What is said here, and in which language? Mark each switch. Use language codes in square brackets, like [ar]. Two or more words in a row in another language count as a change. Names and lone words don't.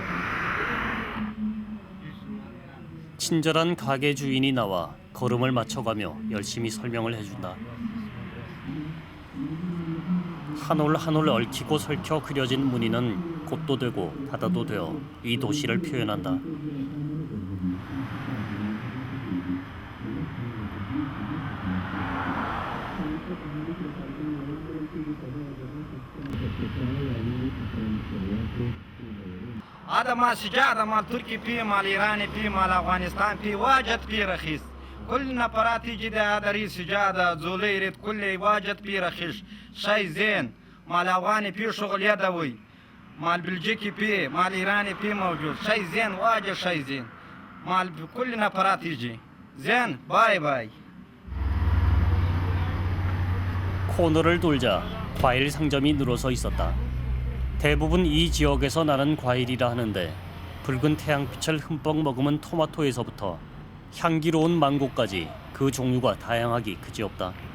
[ko] 친절한 가게 주인이 나와 걸음을 맞춰가며 열심히 설명을 해준다. 한 올 한 올 얽히고 설켜 그려진 무늬는 꽃도 되고 바다도 되어 이 도시를 표현한다. [ar] هذا مال سجادة مال تركي فيه مال إيراني فيه مال أفغانستان فيه واجد فيه رخيص كل نفرات يجي ده هذا ريس سجادة زوليرت كل واجد فيه رخيص شيء زين مال أفغاني فيه شغل يدوي مال بلجيكي فيه مال إيراني فيه موجود شيء زين واجد شيء زين مال كل نفرات يجي زين [en] bye bye. [ko] 코너를 돌자 과일 상점이 늘어서 있었다. 대부분 이 지역에서 나는 과일이라 하는데 붉은 태양빛을 흠뻑 머금은 토마토에서부터 향기로운 망고까지 그 종류가 다양하기 그지없다.